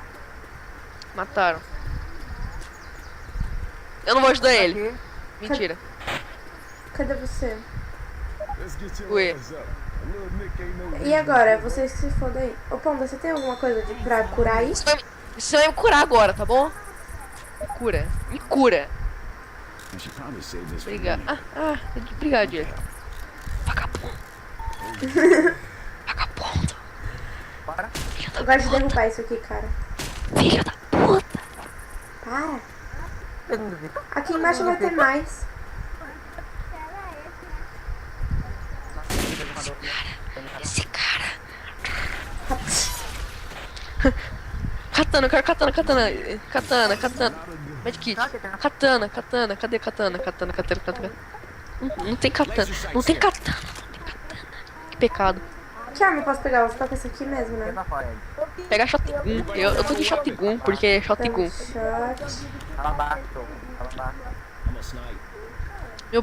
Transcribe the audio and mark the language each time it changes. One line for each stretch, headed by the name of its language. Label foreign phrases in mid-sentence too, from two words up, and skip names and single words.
Portuguese: Mataram. Eu não vou ajudar ele. Aqui. Mentira. Cadê você? Ué. E agora? Vocês se fodem aí. Ô, Ponda, você tem alguma coisa pra curar aí? Você vai me curar agora, tá bom? Me cura. Me cura.
English: I should probably save this for
Portuguese: Obrigado.
English: later.
Portuguese: Obrigado, Diego. Vagabundo. Vagabundo. Bora. Eu gosto de derrubar isso aqui, cara. Filho da puta. Para. Ele não duvido. Aqui embaixo vai ter mais. Esse cara. Katana, eu quero katana, katana. Katana, katana. Medkit. Katana, katana. Cadê katana? Katana, katana, katana. Não tem katana. Não tem katana. Não tem katana. Que pecado. Que arma eu posso pegar? Eu vou ficar com esse aqui mesmo, Vem né? pra fora ele. Pega shotgun. Eu tô de shotgun porque é shotgun. Shot. Ela abaixo. Ela abaixo. Meu